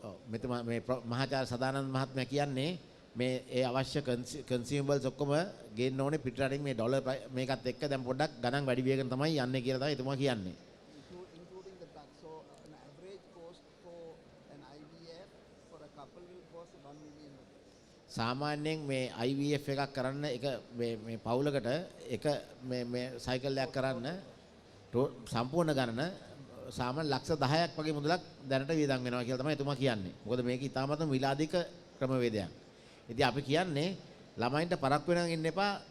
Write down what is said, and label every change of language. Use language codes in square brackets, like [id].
[si] මෙතන මේ මහාචාර්ය සදානන්ද මහත්මයා කියන්නේ මේ ඒ අවශ්‍ය කන්සියුමබල්ස් ඔක්කොම ගේන්න ඕනේ පිටරටින් මේ ඩොලර් මේකත් එක්ක දැන් පොඩ්ඩක් ගණන් වැඩි වෙගෙන තමයි යන්නේ කියලා තමයි එතුමා කියන්නේ. [en] Including the drugs. So an average cost for an IVF for a couple will cost 1 million. [si] සාමාන්‍යයෙන් මේ IVF එකක් කරන්න එක මේ පවුලකට එක මේ සයිකල් එකක් කරන්න සම්පූර්ණ ගණන සාමාන්‍ය ලක්ෂ 10ක් වගේ මුදලක් දැනට වියදම් වෙනවා කියලා තමයි එතුමා කියන්නේ. මොකද මේක ඉතාමත්ම විලාදික ක්‍රමවේදයක්. ඉතින් අපි කියන්නේ ළමයින්ට පරක් වෙනන් ඉන්න එපා.